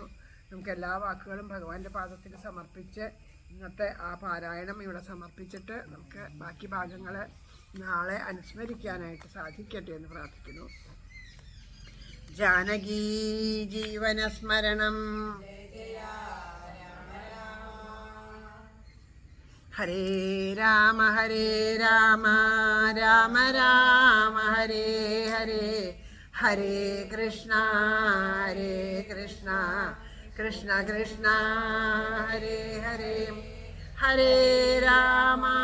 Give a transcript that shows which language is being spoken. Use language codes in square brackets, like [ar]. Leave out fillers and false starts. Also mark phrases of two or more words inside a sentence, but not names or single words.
[ml] നമുക്ക് എല്ലാ വാക്കുകളും ഭഗവാന്റെ പാദത്തിൽ സമർപ്പിച്ച് ഇന്നത്തെ ആ പാരായണം ഇവിടെ സമർപ്പിച്ചിട്ട് നമുക്ക് ബാക്കി ഭാഗങ്ങൾ നാളെ അനുസ്മരിക്കാനായിട്ട് സാധിക്കട്ടെ എന്ന് പ്രാർത്ഥിക്കുന്നു. [sa] ജാനകീ ജീവനസ്മരണം ഹരേ രാമ രാമ രാമ ഹരേ ഹരേ, ഹരേ കൃഷ്ണ കൃഷ്ണ കൃഷ്ണ ഹരേ ഹരേ, ഹരേ രാമ